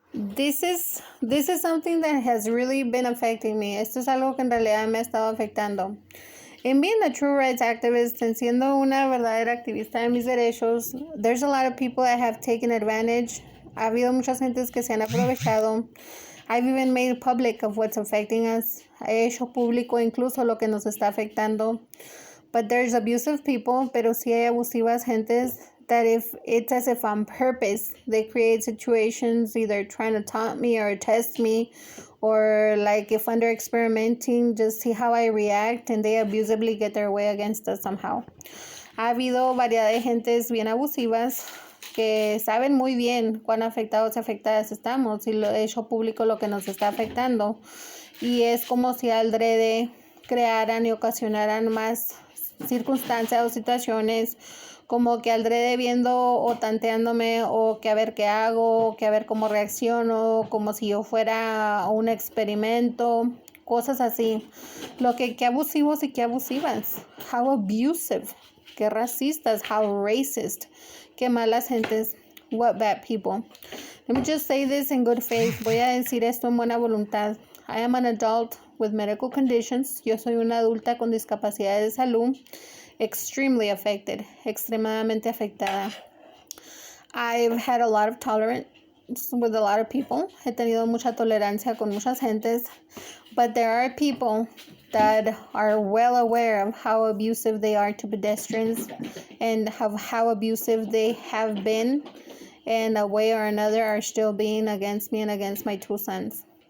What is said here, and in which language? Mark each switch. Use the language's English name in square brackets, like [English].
[English] This is something that has really been affecting me. [Spanish] Esto es algo que en realidad me ha estado afectando. [English] In being a true rights activist and [Spanish] siendo una verdadera activista de mis derechos, [English] there's a lot of people that have taken advantage. [Spanish] Ha habido muchas gentes que se han aprovechado. [English] I've even made public of what's affecting us. [Spanish] He hecho público incluso lo que nos está afectando. [English] But there's abusive people, [Spanish] pero sí hay abusivas gentes [English] that if it's as if on purpose, they create situations either trying to taunt me or test me, or like if under experimenting, just see how I react, and they abusively get their way against us somehow. [Spanish] Ha habido variedad de gentes bien abusivas que saben muy bien cuán afectados y afectadas estamos y lo he hecho público lo que nos está afectando. Y es como si adrede crearan y ocasionaran más circunstancias o situaciones como que adrede viendo o tanteándome o que a ver qué hago, que a ver cómo reacciono, como si yo fuera un experimento, cosas así. Lo que qué abusivos y qué abusivas. [English] How abusive. [Spanish] Qué racistas. [English] How racist. [Spanish] Qué malas gentes. [English] What bad people. Let me just say this in good faith. [Spanish] Voy a decir esto en buena voluntad. [English] I am an adult with medical conditions. [Spanish] Yo soy una adulta con discapacidad de salud. [English] Extremely affected. [Spanish] Extremadamente afectada. [English] I've had a lot of tolerance with a lot of people. [Spanish] He tenido mucha tolerancia con muchas gentes. [English] But there are people that are well aware of how abusive they are to pedestrians and of how abusive they have been and a way or another are still being against me and against my two sons.